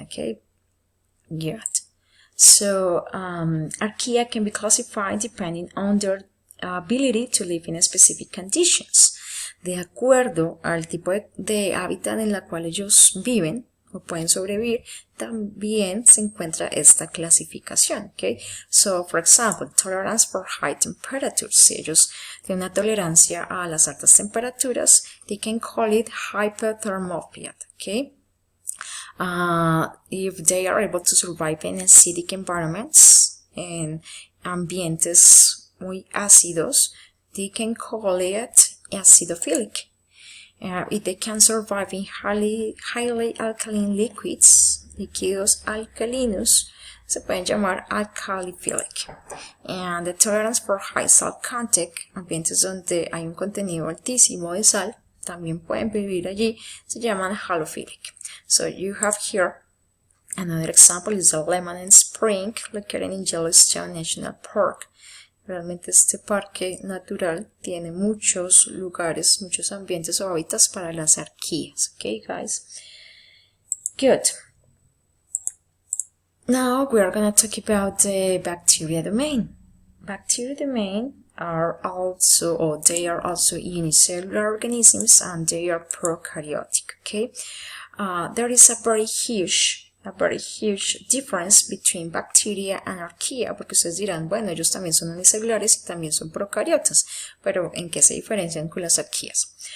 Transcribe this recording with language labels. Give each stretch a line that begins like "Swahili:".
English: Okay, good. So archaea can be classified depending on their ability to live in specific conditions.
Spanish: De acuerdo al tipo de hábitat en la cual ellos viven o pueden sobrevivir, también se encuentra esta clasificación.
English: Okay? So, for example, tolerance for high temperatures.
Spanish: Si ellos tienen una tolerancia a las altas temperaturas,
English: they can call it hypothermia.
Spanish: Okay?
English: If they are able to survive in acidic environments,
Spanish: en ambientes muy ácidos,
English: they can call it acidophilic. If they can survive in highly alkaline liquids,
Spanish: líquidos alcalinos, se pueden llamar
English: alkalophilic. And the tolerance for high salt content,
Spanish: ambientes donde hay un contenido altísimo de sal, también pueden vivir allí, se llaman halophilic.
English: So you have here another example is the Lemon Spring located in Yellowstone National Park.
Spanish: Realmente este parque natural tiene muchos lugares, muchos ambientes o hábitats para las arqueas.
English: Okay, guys? Good. Now we are going to talk about the bacteria domain. Bacteria domain are also, or they are also unicellular organisms and they are prokaryotic.
Spanish: Okay,
English: there is a very huge difference between bacteria and archaea,
Spanish: porque ustedes dirán, bueno, ellos también son unicelulares y también son procariotas, pero ¿en qué se diferencian con las arqueas?